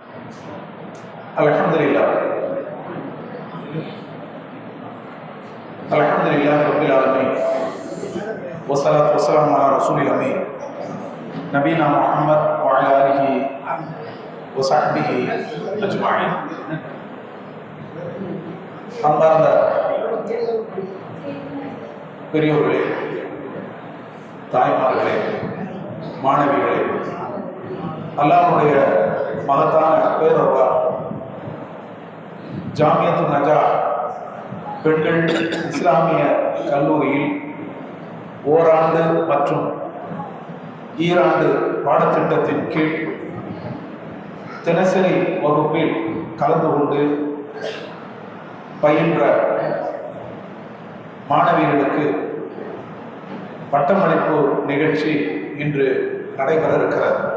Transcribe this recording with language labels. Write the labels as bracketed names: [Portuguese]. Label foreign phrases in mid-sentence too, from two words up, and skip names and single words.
[Arabic] Alhamdulillah. الحمد لله رب العالمين. والصلاة والسلام على رسول الأمين. نبينا محمد وعلى آله وصحبه أجمعين. [Tamil] அன்பார்ந்த பெரியோர்களே, தாய்மார்களே, மாணவிகளே, அல்லாஹ்வுடைய மகத்தான பேரருளால் ஜாமியத்துன் நஜா பெண்கள் இஸ்லாமிய கல்லூரியில் ஓராண்டு மற்றும் ஈராண்டு பாடத்திட்டத்தின் கீழ் தினசரி வகுப்பில் கலந்து கொண்டு பயின்ற மாணவிகளுக்கு பட்டமளிப்பு நிகழ்ச்சி இன்று நடைபெற இருக்கிறது.